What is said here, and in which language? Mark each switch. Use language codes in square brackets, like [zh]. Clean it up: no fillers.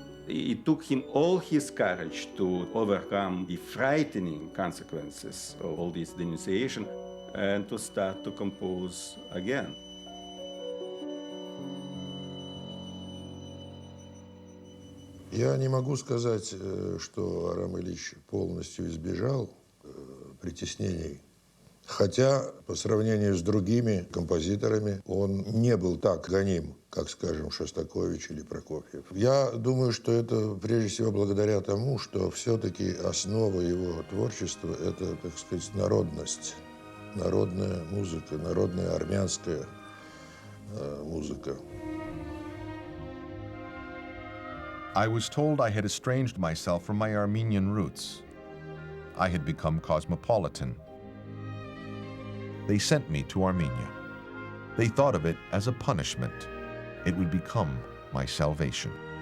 [en] It took him all his courage to overcome the frightening consequences of all this denunciation and to start to compose again. [ru] Я не могу сказать, что Арам Ильич полностью избежал притеснений. Хотя, по сравнению с другими композиторами, он не был так гоним, как, скажем, Шостакович или Прокофьев. Я думаю, что это прежде всего благодаря тому, что все-таки основа его творчества – это, так сказать, народность, народная музыка, народная армянская музыка. [en] I was told I had estranged myself from my Armenian roots. I had become cosmopolitan. They sent me to Armenia. They thought of it as a punishment. It would become my salvation.